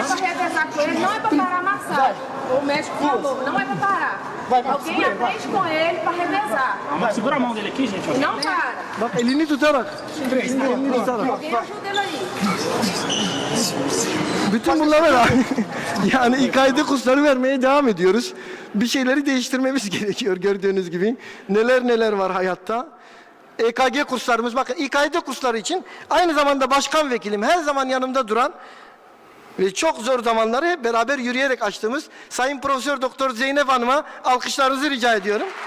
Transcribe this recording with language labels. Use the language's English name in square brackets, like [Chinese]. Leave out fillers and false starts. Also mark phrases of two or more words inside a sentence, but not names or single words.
[Portuguese] Não é para parar a massagem. O médico falou, não é para parar. Alguém aprende com ele para revezar. Segura a mão dele aqui, gente. Não para. [Turkish] Bak elini tutarak. Elini tutarak. [Portuguese] Alguém ajuda ele aí. [Turkish] Bütün bunlara da yani İK'de kursları vermeye devam ediyoruz. Bir şeyleri değiştirmemiz gerekiyor gördüğünüz gibi. Neler var hayatta. EKG kurslarımız, bakın İK'de kursları için aynı zamanda başkan vekilim, her zaman yanımda duran ve çok zor zamanları hep beraber yürüyerek açtığımız Sayın Profesör Doktor Zeynep Hanım'a alkışlarınızı rica ediyorum.